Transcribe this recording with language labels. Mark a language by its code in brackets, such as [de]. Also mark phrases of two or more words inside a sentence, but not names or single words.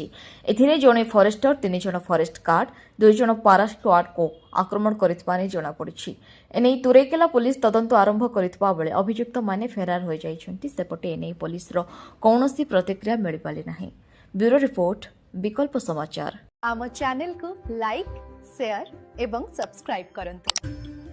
[or] ଏଥିରେ ଜଣେ ଫରେଷ୍ଟର, 3 ଜଣ ଫରେଷ୍ଟ ଗାର୍ଡ, 2 ଜଣ ପାରା ସ୍କ୍ୱାଡକୁ ଆକ୍ରମଣ କରିଥିବା ନେଇ ଜଣାପଡ଼ିଛି। ଏନେଇ ତୁରେକେଲା ପୁଲିସ ତଦନ୍ତ ଆରମ୍ଭ କରିଥିବା ବେଳେ ଅଭିଯୁକ୍ତମାନେ ଫେରାର ହୋଇଯାଇଛନ୍ତି। ସେପଟେ ଏନେଇ ପୁଲିସର କୌଣସି ପ୍ରତିକ୍ରିୟା ମିଳିପାରି ନାହିଁ। ବ୍ୟୁରୋ ରିପୋର୍ଟ, ବିକଳ୍ପ ସମାଚାର। ଆମ ଚ୍ୟାନେଲକୁ ଲାଇକ, ଶେୟାର ଏବଂ ସବସ୍କ୍ରାଇବ କରନ୍ତୁ।